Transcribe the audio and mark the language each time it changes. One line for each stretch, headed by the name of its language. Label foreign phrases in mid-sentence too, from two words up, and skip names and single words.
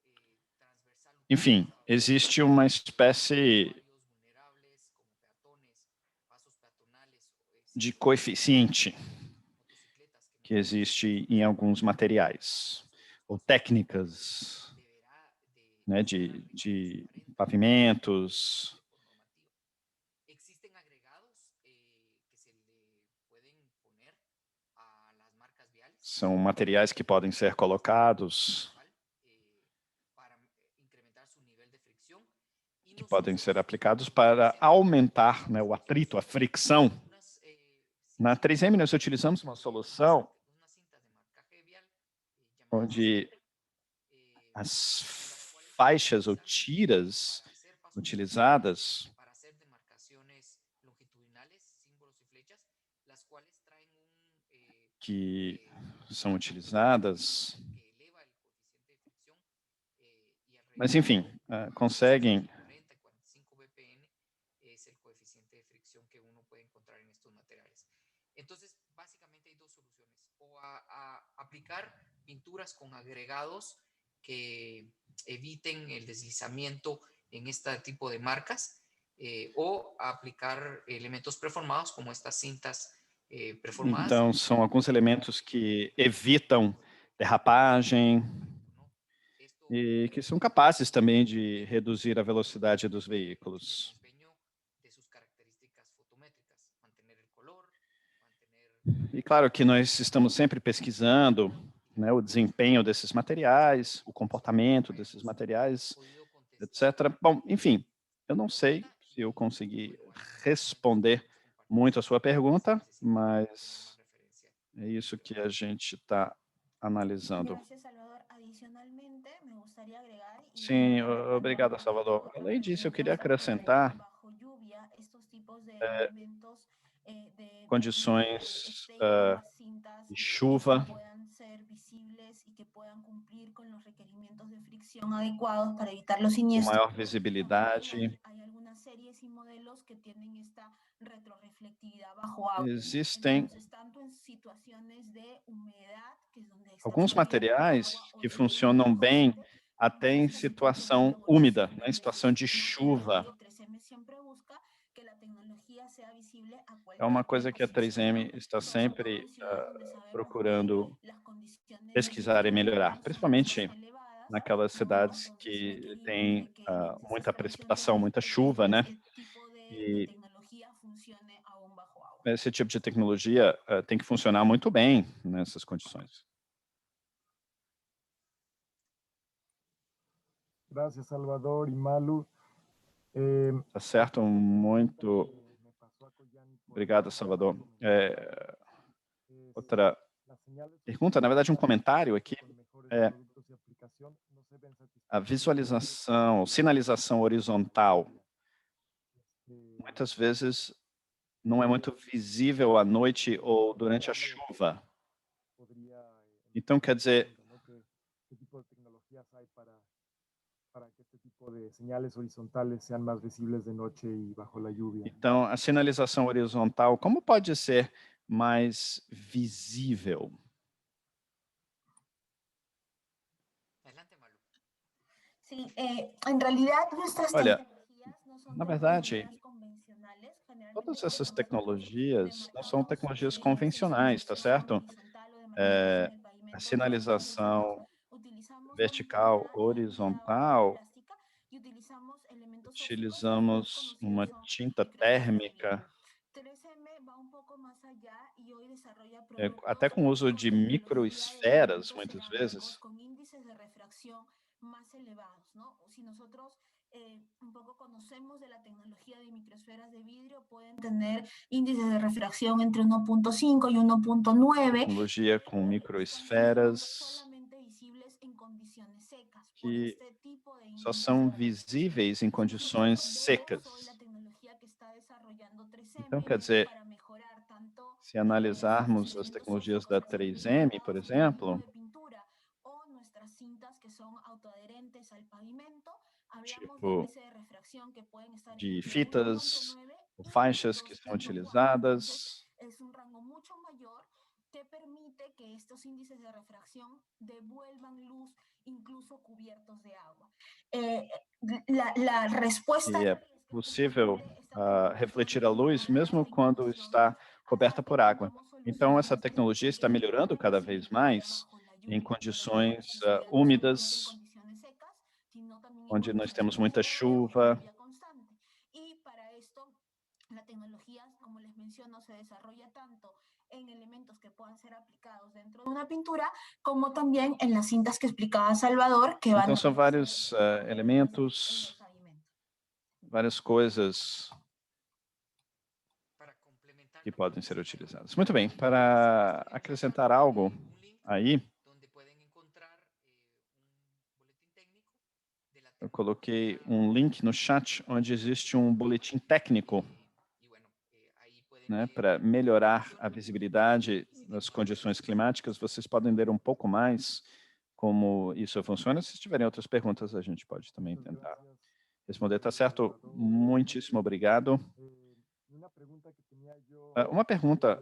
Portuguese: Enfim, existe uma espécie de coeficiente que existe em alguns materiais, ou técnicas, né, de pavimentos.
Spanish: Existen agregados que se le pueden poner a las marcas viales.
Portuguese: São materiais que podem ser colocados,
Spanish: Para incrementar su nivel de fricción.
Portuguese: que podem ser aplicados para aumentar, né, o atrito, a fricção. Na 3M, nós utilizamos uma solução onde as faixas ou tiras utilizadas,
Spanish: para hacer demarcaciones longitudinales, símbolos y flechas, las cuales traen
Portuguese: que são utilizadas,
Spanish: que eleva el coeficiente de fricción y
Portuguese: mas enfim, conseguem
Spanish: 40 y 45 BPN es el coeficiente de fricción que uno puede encontrar en estos materiales. Entonces, básicamente hay dos soluciones: o a aplicar pinturas con agregados que eviten el deslizamiento en este tipo de marcas, o a aplicar elementos preformados como estas cintas preformadas.
Portuguese: Então, são alguns elementos que evitam derrapagem e que são capazes também de reduzir a velocidade dos veículos. E claro que nós estamos sempre pesquisando, né, o desempenho desses materiais, o comportamento desses materiais, etc. Bom, enfim, eu não sei se eu consegui responder muito a sua pergunta, mas é isso que a gente está analisando.
Spanish: Gracias, Salvador. Adicionalmente, me gustaría agregar
Portuguese: Sim, obrigado, Salvador. Além disso, eu queria acrescentar
Spanish: bajo lluvia estos tipos de elementos de
Portuguese: condições
Spanish: cintas
Portuguese: de chuva,
Spanish: puedan ser visibles y que puedan cumplir con los requerimientos de fricción adecuados para evitar los
Portuguese: com
Spanish: siniestros.
Portuguese: maior visibilidade.
Spanish: Hay algunas series y modelos que tienen esta retroreflectividad bajo agua.
Portuguese: Existem
Spanish: Entonces, tanto en situaciones de humedad, que es donde está
Portuguese: alguns
Spanish: absorbiendo
Portuguese: materiais
Spanish: agua, o
Portuguese: que
Spanish: de
Portuguese: funcionam bem
Spanish: constante,
Portuguese: até em situação úmida, né, em situação de chuva.
Spanish: y 3M siempre busca que la tecnología sea visible a
Portuguese: É uma
Spanish: cualquier
Portuguese: coisa que a
Spanish: tipo de situación,
Portuguese: 3M está
Spanish: sobre todo
Portuguese: sempre
Spanish: en ciudades donde sabemos
Portuguese: procurando
Spanish: que las condiciones
Portuguese: pesquisar e melhorar,
Spanish: son
Portuguese: principalmente
Spanish: más elevadas,
Portuguese: naquelas
Spanish: ¿no?
Portuguese: cidades
Spanish: Entonces
Portuguese: que
Spanish: requerimos
Portuguese: têm
Spanish: de que el índice de
Portuguese: muita
Spanish: fricción
Portuguese: precipitação,
Spanish: sea
Portuguese: muita
Spanish: alto
Portuguese: chuva,
Spanish: para
Portuguese: né?
Spanish: que este tipo de
Portuguese: E
Spanish: tecnología funcione aún bajo agua.
Portuguese: esse tipo de tecnologia tem que funcionar muito bem nessas condições.
Spanish: Gracias, Salvador y Malu.
Portuguese: Tá certo? Muito
Spanish: Me pasó a Collani por
Portuguese: obrigado, Salvador.
Spanish: es
Portuguese: Outra
Spanish: las señales
Portuguese: pergunta, na verdade, um comentário aqui.
Spanish: con mejores
Portuguese: É
Spanish: productos y aplicación no se ven
Portuguese: a
Spanish: satisfechos.
Portuguese: visualização, sinalização horizontal. Muitas vezes não é muito visível à noite ou durante a chuva.
Spanish: Podría,
Portuguese: Então, quer dizer,
Spanish: ¿no? ¿Qué tipo de tecnologías hay para que este tipo de señales horizontales sean más visibles de noche y bajo la lluvia?
Portuguese: então, a sinalização horizontal, como pode ser mais visível?
Spanish: Adelante, Malu. Sí, en realidad nuestras
Portuguese: Olha,
Spanish: tecnologías no son
Portuguese: na verdade,
Spanish: tecnologías convencionales.
Portuguese: todas
Spanish: Generalmente
Portuguese: essas
Spanish: cuando nosotros
Portuguese: tecnologias não são
Spanish: demarcamos
Portuguese: tecnologias
Spanish: ya sea
Portuguese: convencionais, tá certo?
Spanish: horizontal o de maniobras en el
Portuguese: A
Spanish: pavimento,
Portuguese: sinalização
Spanish: utilizamos
Portuguese: vertical
Spanish: pintura
Portuguese: horizontal,
Spanish: plástica y utilizamos elementos ópticos
Portuguese: utilizamos uma
Spanish: conocidos
Portuguese: tinta
Spanish: como microesferas de vidrio.
Portuguese: térmica,
Spanish: 3M va un poco más allá y hoy desarrolla
Portuguese: até
Spanish: productos
Portuguese: com o uso
Spanish: con
Portuguese: de
Spanish: tecnología de
Portuguese: microesferas,
Spanish: elementos
Portuguese: muitas
Spanish: cerámicos
Portuguese: vezes,
Spanish: con índices de refracción más elevados, ¿no? Si nosotros un poco conocemos de la tecnología de microesferas de vidrio, pueden tener índices de refracción entre 1.5 y 1.9.
Portuguese: tecnologia com microesferas
Spanish: Solamente visibles en condiciones secas. Por que este tipo de
Portuguese: só
Spanish: índices
Portuguese: são
Spanish: de refracción.
Portuguese: visíveis em condições secas.
Spanish: Hoy la tecnología que está desarrollando 3M
Portuguese: Então, quer dizer,
Spanish: para mejorar tanto
Portuguese: se analisarmos as tecnologias da 3M, por exemplo,
Spanish: de pintura o nuestras cintas que son autoadherentes al pavimento, hablamos de
Portuguese: tipo
Spanish: índice de refracción que pueden estar
Portuguese: de
Spanish: entre
Portuguese: fitas
Spanish: 1.9
Portuguese: ou
Spanish: y
Portuguese: faixas que são
Spanish: 2.4. Entonces,
Portuguese: utilizadas,
Spanish: es un rango mucho mayor que permite que estos índices de refracción devuelvan luz incluso cubiertos de agua. La respuesta
Portuguese: que é possível refletir a luz, mesmo quando está coberta por água. Então, essa tecnologia está melhorando cada vez mais em condições úmidas, onde nós temos muita chuva.
Spanish: Y para esto, la tecnología, como les menciono, se desarrolla tanto en elementos que puedan ser aplicados dentro de una pintura, como también en las cintas que explicaba Salvador, que van
Portuguese: Então, são
Spanish: a
Portuguese: vários elementos, várias coisas
Spanish: Para complementar
Portuguese: que
Spanish: lo que
Portuguese: podem ser
Spanish: mencionaba,
Portuguese: utilizadas. Muito bem, para acrescentar algo
Spanish: un link
Portuguese: aí,
Spanish: donde pueden encontrar un boletín técnico de la
Portuguese: eu coloquei
Spanish: tecnología
Portuguese: um link no chat onde existe um boletim técnico,
Spanish: y bueno, ahí pueden
Portuguese: né,
Spanish: leer
Portuguese: para
Spanish: cómo
Portuguese: melhorar a
Spanish: funciona
Portuguese: visibilidade
Spanish: y
Portuguese: nas
Spanish: de
Portuguese: condições climáticas. Vocês podem ler um pouco mais como isso funciona. Se tiverem outras perguntas, a gente pode também
Spanish: Muchas
Portuguese: tentar
Spanish: gracias,
Portuguese: responder. Tá certo?
Spanish: Salvador.
Portuguese: Muitíssimo obrigado.
Spanish: Una pregunta que tenía yo,
Portuguese: Uma pergunta